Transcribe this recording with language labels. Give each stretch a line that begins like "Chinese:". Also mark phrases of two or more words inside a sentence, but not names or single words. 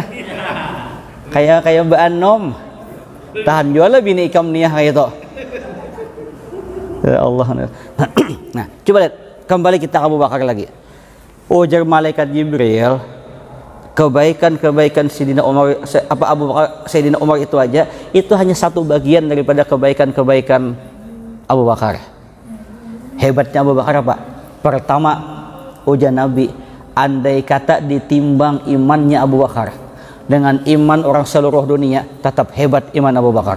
Indonesian: Kayak Mbak Anom.
Banjar: Tahan jual lah bini ikam niah kayak itu.
Indonesian: Ya Allah. Nah, coba lihat kembali kita ke Abu Bakar lagi.
Banjar: Ujar malaikat Jibril, kebaikan-kebaikan Sayyidina Umar, Sayyidina Umar itu aja, itu hanya satu bagian daripada kebaikan-kebaikan Abu Bakar.
Indonesian: Hebatnya Abu Bakar apa?
Banjar: Pertama, ujar Nabi, andai kata ditimbang imannya Abu Bakar dengan iman orang seluruh dunia, tetap hebat iman Abu Bakar.